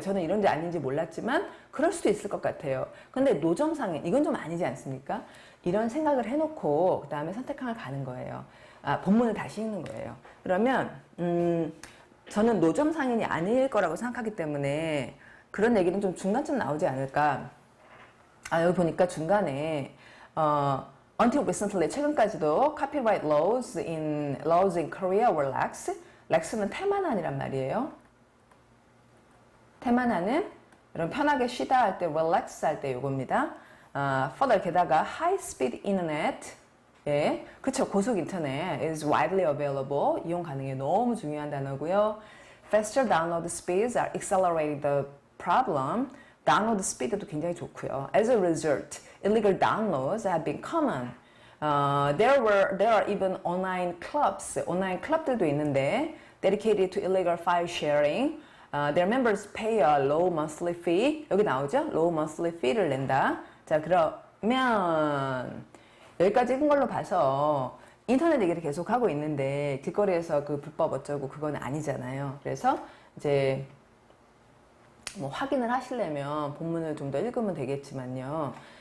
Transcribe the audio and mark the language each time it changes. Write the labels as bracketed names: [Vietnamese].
[Korean] 저는 이런지 아닌지 몰랐지만 그럴 수도 있을 것 같아요. 근데 노점상인, 이건 좀 아니지 않습니까? 이런 생각을 해놓고 그 다음에 선택항을 가는 거예요. 본문을 다시 읽는 거예요. 그러면 저는 노점상인이 아닐 거라고 생각하기 때문에 그런 얘기는 좀 중간쯤 나오지 않을까. 여기 보니까 중간에 [English] Until recently, [Korean] 최근까지도 [English] copyright laws in Korea were lax. [Korean] lax는 태만한이란 말이에요. 태만한은 여러분 편하게 쉬다 할 때, relax 할 때 요겁니다. [English] further [Korean] 게다가 [English] high speed internet, [Korean] 예, 그쵸, 고속 인터넷 [English] is widely available. [Korean] 이용 가능해 너무 중요한 단어고요. [English] faster download speeds are accelerating the problem. [Korean] 다운로드 스피드도 굉장히 좋고요. [English] As a result, illegal downloads have been common. There are even online clubs, [Korean] 온라인 클럽들도 있는데 [English] dedicated to illegal file sharing. Their members pay a low monthly fee. [Korean] 여기 나오죠? [English] Low monthly fee [Korean] 를 낸다. 자, 그러면 여기까지 읽은 걸로 봐서 인터넷 얘기를 계속 하고 있는데 길거리에서 그 불법 어쩌고 그건 아니잖아요. 그래서 이제 뭐 확인을 하시려면 본문을 좀 더 읽으면 되겠지만요.